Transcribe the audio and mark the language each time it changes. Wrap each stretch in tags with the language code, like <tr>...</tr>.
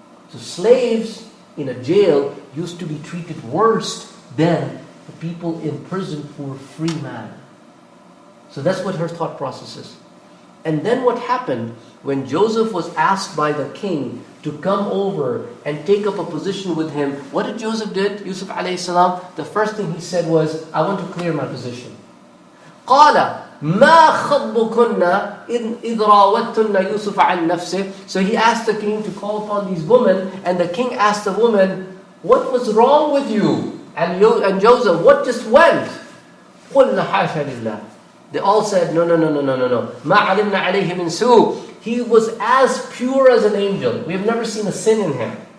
<en>So slaves in a jail used to be treated worse than the people in prison who were free men. So that's what her thought process is. And then what happened when Joseph was asked by the king to come over and take up a position with him, what did Joseph did? Yusuf alayhi salam, the first thing he said was, I want to clear my position.</en> <ar>قال ما خطبكن إذ راوتن يوسف عن نفسه.</ar> <en>So he asked the king to call upon these women, and the king asked the woman, what was wrong with you? And Joseph, what just went?</en> <ar>قلنا حاشا لله.</ar> <en>They all said, no.</en> <ar>ما علمنا عليه من سوء.</ar> <en>He was as pure as an angel. We have never seen a sin in him.</en>